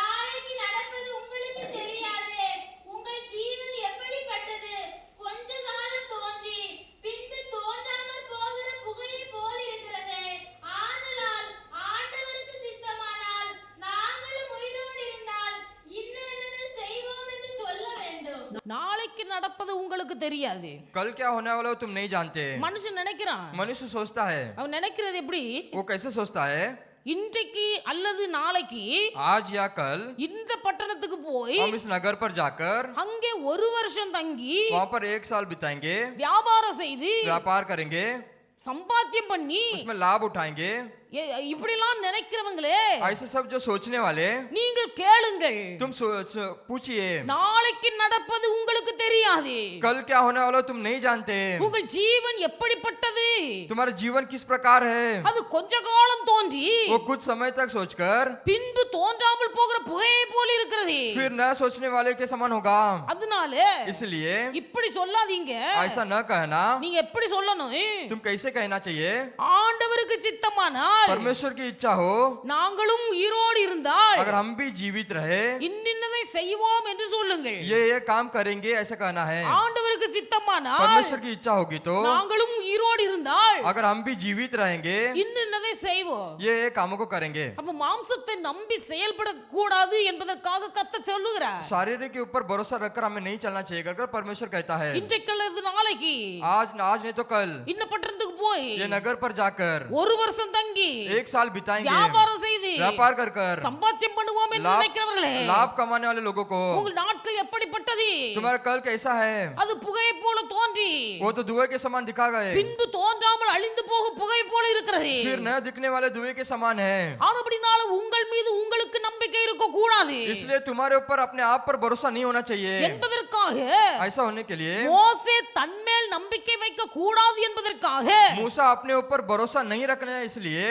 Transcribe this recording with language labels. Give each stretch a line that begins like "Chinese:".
Tamil: நாளைக்கு நடப்பது உங்களுக்கு தெரியாதே. உங்கள் ஜீவன் எப்படிப்பட்டது? கொஞ்ச காலம் தோன்றி பின்பு தோன்றாமல் போகிற புகையை போல் இருக்கிறது. ஆதலால் ஆண்டவருக்கு சித்தமானால் நாங்களும் உயிரோடு இருந்தால் இன்னென்ன செய்வோம் என்று சொல்ல வேண்டும். நாளைக்கு நடப்பது உங்களுக்கு தெரியாது.
Hindi: कल क्या होने वाला हो तुम नहीं जानते।
Tamil: மனுஷன் நினைக்கிறான்.
Hindi: मनुष्य सोचता है।
Tamil: அவன் நினைக்கிறது எப்படி?
Hindi: वो कैसे सोचता है?
Tamil: இன்றைக்கு அல்லது நாளைக்கு
Hindi: आज या कल
Tamil: இந்த பட்டணத்துக்கு போய்
Hindi: हम इस नगर पर जाकर
Tamil: அங்கே ஒரு வருஷம் தங்கி
Hindi: वहाँ पर 1 साल बिताएंगे,
Tamil: வியாபாரம் செய்து
Hindi: व्यापार करेंगे,
Tamil: சம்பாத்தியம் பண்ணி
Hindi: उसमें लाभ उठाएंगे।
Tamil: இப்படிலாம் நினைக்கிறவங்களே,
Hindi: ऐसे सब जो सोचने वाले
Tamil: நீங்கள் கேளுங்கள்.
Hindi: तुम पूछिए
Tamil: நாளைக்கு நடப்பது உங்களுக்கு தெரியாது.
Hindi: कल क्या होने वाला हो तुम नहीं जानते।
Tamil: உங்கள் ஜீவன் எப்படிப்பட்டது?
Hindi: तुम्हारा जीवन किस प्रकार है?
Tamil: அது கொஞ்ச காலம் தோன்றி
Hindi: वो कुछ समय तक सोचकर
Tamil: பின்பு தோன்றாமல் போகிற புகையை போல இருக்கிறது.
Hindi: फिर न सोचने वाले के समान होगा।
Tamil: அதனால
Hindi: इसलिए
Tamil: இப்படி சொல்லாதீங்க.
Hindi: ऐसा न कहना।
Tamil: நீங்க எப்படி சொல்லணும்?
Hindi: तुम कैसे कहना चाहिए?
Tamil: ஆண்டவருக்கு சித்தமானால்
Hindi: परमेश्वर की इच्छा हो,
Tamil: நாங்களும் உயிரோடு இருந்தால்
Hindi: अगर हम भी जीवित रहे
Tamil: இன்னின்னதை செய்வோம் என்று சொல்லுங்கள்.
Hindi: ये काम करेंगे ऐसा कहना है।
Tamil: ஆண்டவருக்கு சித்தமானால்
Hindi: परमेश्वर की इच्छा होगी तो
Tamil: நாங்களும் உயிரோடு இருந்தால்
Hindi: अगर हम भी जीवित रहेंगे
Tamil: இன்னதை செய்வோம்.
Hindi: ये कामों को करेंगे।
Tamil: அப்ப மாம்சத்தை நம்பி செயல்பட கூடாது என்பதற்காக கர்த்தர் சொல்லுகிறார்.
Hindi: शारीरिक के ऊपर भरोसा रखकर हमें नहीं चलना चाहिए कर परमेश्वर कहता है।
Tamil: இன்றைக்கு அல்லது நாளைக்கு
Hindi: आज नहीं तो कल
Tamil: இன்ன பட்டணத்துக்கு போய்
Hindi: ये नगर पर जाकर
Tamil: ஒரு வருஷம் தங்கி
Hindi: 1 साल बिताएंगे,
Tamil: வியாபாரம் செய்து
Hindi: व्यापार कर कर
Tamil: சம்பாத்தியம் பண்ணுவோம் என்று நினைக்கிறவர்களே,
Hindi: लाभ कमाने वाले लोगों को
Tamil: உங்கள் நாட்கள் எப்படிப்பட்டது?
Hindi: तुम्हारा कल कैसा है?
Tamil: அது புகையை போல தோன்றி
Hindi: वो तो धुएं के समान दिखा गए,
Tamil: பின்பு தோன்றாமல் அழிந்து போகும் புகை போல இருக்கிறது.
Hindi: फिर न दिखने वाले धुएं के समान है।
Tamil: ஆனபடினால உங்கள் மீது உங்களுக்கு நம்பிக்கை இருக்க கூடாது
Hindi: इसलिए तुम्हारे ऊपर अपने आप पर भरोसा नहीं होना चाहिए।
Tamil: என்பதற்காக
Hindi: ऐसा होने के लिए
Tamil: மோசே தன்மேல் நம்பிக்கை வைக்க கூடாது என்பதற்காக
Hindi: मूसा अपने ऊपर भरोसा नहीं रखना है, इसलिए